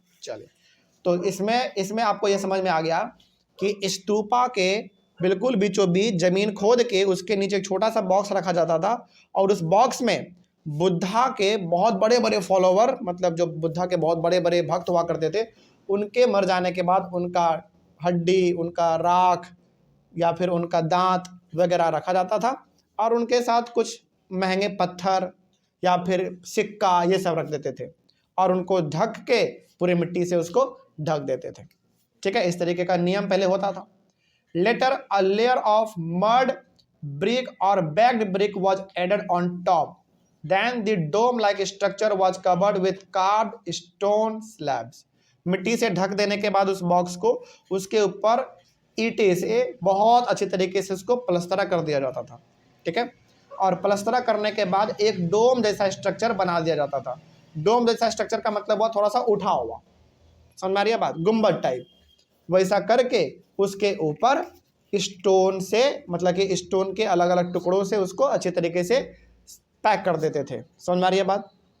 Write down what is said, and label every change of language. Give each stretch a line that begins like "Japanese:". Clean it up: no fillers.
Hindi: चलिए, तो इसमें आपको यह समझ में आ गया कि स्तूपा के बिल्कुल बीचों बीच जमीन खोद के उसके नीचे एक छोटा सा बॉक्स रखा जाता था, और उस बॉक्स में बुद्धा के बहुत बड़े बड़े फॉलोवर, मतलब जो बुद्धा के बहुत बड़े बड़े भक्त हुआ करते थे, उनके मर जाने के बाद उनका हड्डी, उनका राख या फिर उनका दांत वगैरह रखा जाता था, और उनके साथ कुछ महंगे पत्थर या फिर सिक्का ये सब रख देते थे, और उनको ढक के पूरे मिट्टी से उसको ढक देते थे, ठीक है। इस तरीके का नियम पहले होता था।
English: Later, a layer of mud, brick or baked brick was added on top. Then the dome-like structure was covered with carved stone slabs.
Hindi: मिट्टी से ढक देने के बाद उस बॉक्स को उसके ऊपर ईंटे से बहुत अच्छी तरीके से उसको प्लस्तरा कर दिया जाता था, ठीक है। और प्लस्तरा करने के बाद एक डोम जैसा स्ट्रक्चर बना दिया जाता था। डोम जैसा स्ट्रक्चर का मतलब हुआ थोड़ा सा उठा हुआ, समझ में आ रही है बात, गुम्बद टाइप, वैसा करके उसके ऊपर स्टोन से, मतलब कि स्टोन के अलग अलग टुकड़ों से उसको अच्छे तरीके से पैक कर देते थे। समझ में आ रही है बात।